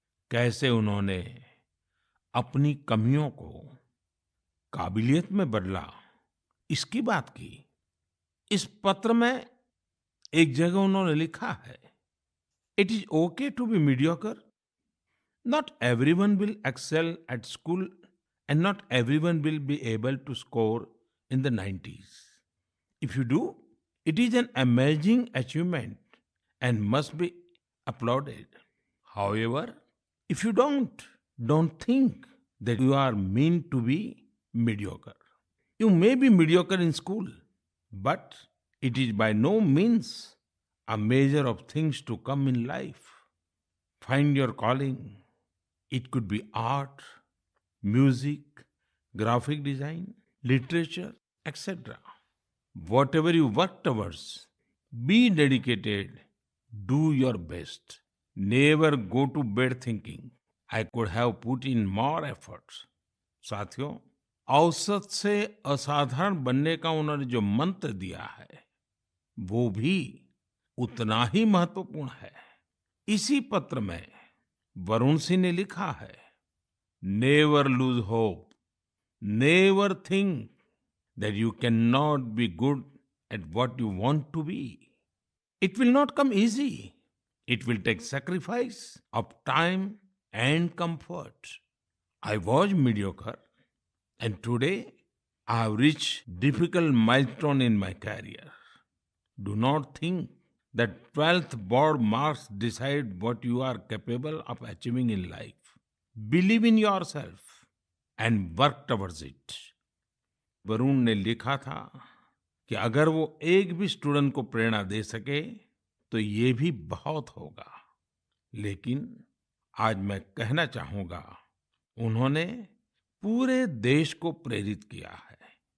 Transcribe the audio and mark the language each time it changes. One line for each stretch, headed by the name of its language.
Hindi: कैसे उन्होंने अपनी कमियों को काबिलियत में बदला, इसकी बात की। इस पत्र में एक जगह उन्होंने लिखा है,
English: It is okay to be mediocre, not everyone will excel at school and not everyone will be able to score in the 90s. If you do, it is an amazing achievement and must be applauded. However, if you don't think that you are meant to be mediocre. You may be mediocre in school, but it is by no means a measure of things to come in life. Find your calling. It could be art, music, graphic design, literature, etc. Whatever you work towards, be dedicated, do your best. Never go to bed thinking, I could have put in more efforts.
Hindi: साथियों, औसत से असाधारण बनने का उन्होंने जो मंत्र दिया है, वो भी उतना ही महत्वपूर्ण है। इसी पत्र में वरुण सिंह ने लिखा है,
English: Never lose hope. Never think that you cannot be good at what you want to be. It will not come easy. It will take sacrifice of time and comfort. I was mediocre, and today I have reached difficult milestone in my career. Do not think that 12th board marks decide what you are capable of achieving in life. Believe in yourself and work towards it.
Hindi: Varun ने लिखा था कि अगर वो एक भी student को प्रेरणा दे सके तो ये भी बहुत होगा। लेकिन आज मैं कहना चाहूंगा, उन्होंने पूरे देश को प्रेरित किया है।